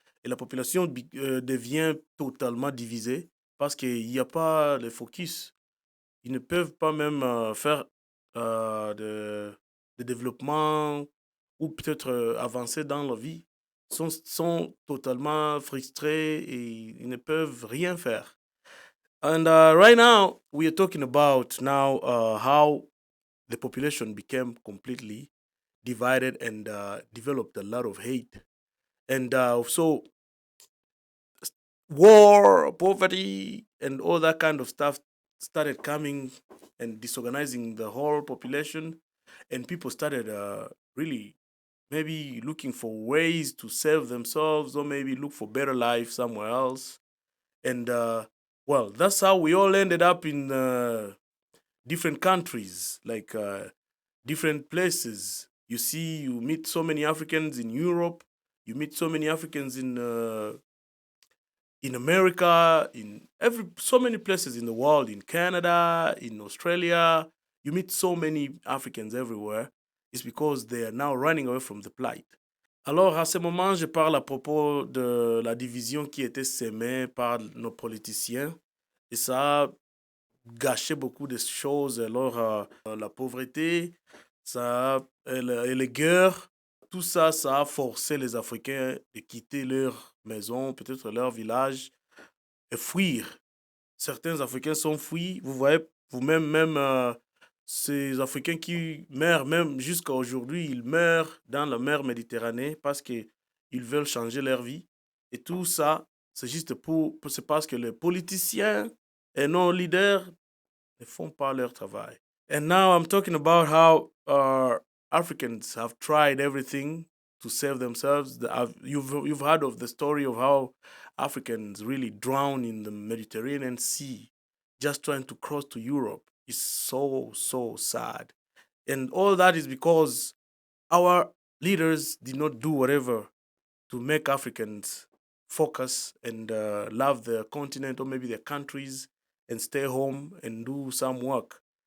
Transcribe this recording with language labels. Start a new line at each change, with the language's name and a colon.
French: Et la population devient totalement divisée parce qu'il n'y a pas de focus. Ils ne peuvent pas même faire de développement ou peut-être avancer dans leur vie. Sont totalement frustrés et ils ne peuvent rien faire.
English: And right now, we are talking about now how the population became completely divided and developed a lot of hate. And so war, poverty, and all that kind of stuff started coming and disorganizing the whole population. And people started really maybe looking for ways to save themselves or maybe look for better life somewhere else. And well, that's how we all ended up in different countries, like different places. You see, you meet so many Africans in Europe. You meet so many Africans in America, in every so many places in the world, in Canada, in Australia. You meet so many Africans everywhere. It's because they are now running away from the plight.
French: Alors, à ce moment, je parle à propos de la division qui était sémée par nos politiciens. Et ça a gâché beaucoup de choses. Alors, la pauvreté, et les guerres, tout ça, ça a forcé les Africains de quitter leur maison, peut-être leur village, et fuir. Certains Africains sont fuis. Vous voyez, vous-même, même ces Africains qui meurent, même jusqu'à aujourd'hui, ils meurent dans la mer Méditerranée parce qu'ils veulent changer leur vie. Et tout ça, c'est juste c'est parce que les politiciens et nos leaders ne font pas leur travail.
English: And now I'm talking about how Africans have tried everything to save themselves. You've heard of the story of how Africans really drown in the Mediterranean Sea just trying to cross to Europe. It's so sad. And all that is because our leaders did not do whatever to make Africans focus and love their continent or maybe their countries and stay home and do some work.